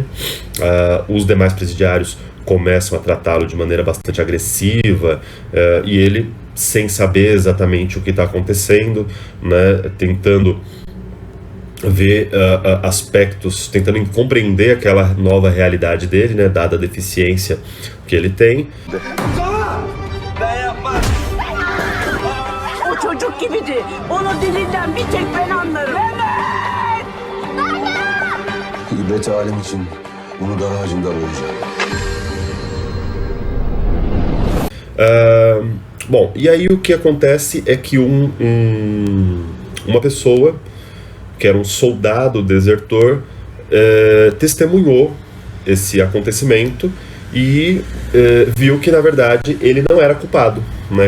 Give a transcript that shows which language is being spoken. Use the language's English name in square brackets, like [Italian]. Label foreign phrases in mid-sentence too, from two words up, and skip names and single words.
[Portuguese] Os demais presidiários começam a tratá-lo de maneira bastante agressiva, e ele, sem saber exatamente o que está acontecendo, né, tentando ver aspectos, tentando compreender aquela nova realidade dele, né, dada a deficiência que ele tem. [Turkish] O çocuk gibiydi. Onun dilinden bir tek ben anlarım. İbret alem için bunu dar ağacında arayacağım. [Portuguese] Bom, e aí o que acontece é que uma pessoa, que era um soldado desertor, testemunhou esse acontecimento e viu que, na verdade, ele não era culpado, né?